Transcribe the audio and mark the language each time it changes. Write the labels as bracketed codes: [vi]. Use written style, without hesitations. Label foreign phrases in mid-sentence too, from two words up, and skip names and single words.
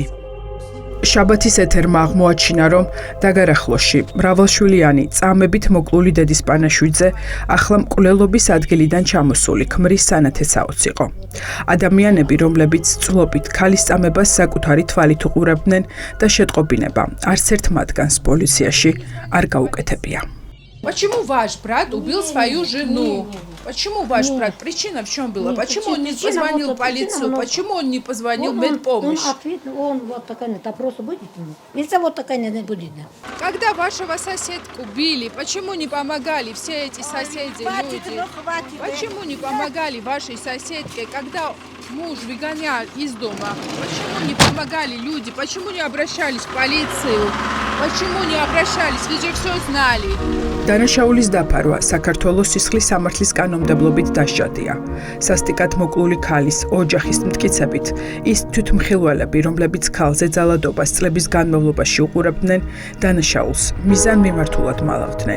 [ka] შაბათის ეთერმა აღმოაჩინა, რომ დაგარახლოში მრავალშვილიანი წამებით მოკლული დედის პანაშვიდზე ახლა მკვლელობის ადგილიდან ჩამოსული ქმრის სანათესაოც იყო. ადამიანები, რომლებიც წლობით ქალის წამებას საკუთარი თვალით უყურებდნენ და შეტყობინება არც ერთ მათგანს პოლიციაში არ გაუკეთებია. [ru] Почему ваш брат убил свою жену? Почему ваш брат? Причина в чем была? Почему он не позвонил в полицию? Почему он не позвонил в медпомощь? Он вот такая, это просто будет. Если вот такая не будет. Когда вашего соседку били, почему не помогали все эти соседи, люди? Почему не помогали вашей соседке, когда муж выгонял из дома? Почему не помогали люди? Почему не обращались в полицию? Почему не обращались? Вы же все знали. [ka] დანაშაულის დაფარვა საქართველოს სისხლის სამართლის კანონმდებლობით დასჯადია. სასტიკად მოკლული ქალის ოჯახის მტკიცებით, ის თვითმხილველები, რომლებიც ქალზე ძალადობას წლების განმავლობაში უყურებდნენ, დანაშაულს მიზანმიმართულად მალავდნენ.